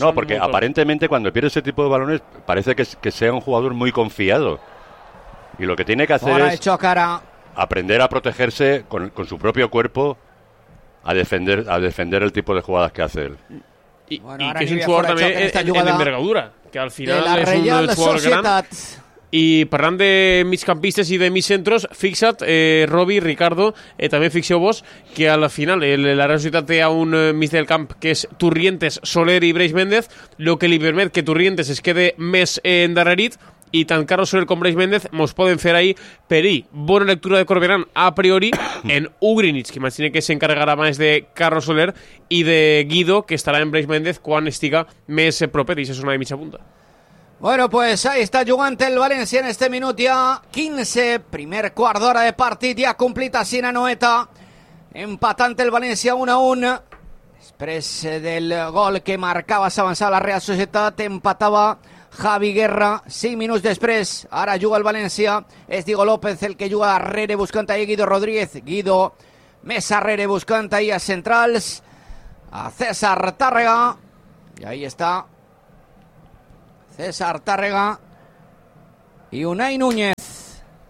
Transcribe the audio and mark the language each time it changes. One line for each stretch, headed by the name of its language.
Spanish: no, porque aparentemente cuando pierde ese tipo de balones parece que sea un jugador muy confiado. Y lo que tiene que hacer es aprender a protegerse con su propio cuerpo a defender el tipo de jugadas que hace él. Y, bueno, y que es un jugador también en envergadura, que al final es un jugador grande.
Catalan: Y parlant de migcampistes i de migcentros, fixa't, Robi, Ricardo, també fixeu vos, que al final la Real Societat té un mig del camp que és Turrientes, Soler i Breix Méndez, lo que li permet que Turrientes es quede més endarrerit, i tant Carlos Soler com Breix Méndez mos poden fer ahí per ahir. Bona lectura de Corberán, a priori, en Ugrinić, que imagina que s'encarregarà més de Carlos Soler i de Guido, que estarà en Breix Méndez quan estiga més proper, i això és una de mitja punta.
Spanish: Bueno, pues ahí está jugando el Valencia en este minuto ya, 15, primer cuarto de hora de partido ya cumplida sin Anoeta, empatante el Valencia 1-1, después del gol que marcaba, se avanzaba la Real Sociedad, empataba Javi Guerra, 5 minutos después, ahora juega el Valencia, es Diego López el que juega arrere buscando ahí Guido Rodríguez, Guido Mesa arrere buscando ahí a centrales, a César Tárrega, y ahí está César Tárrega y Unai Núñez.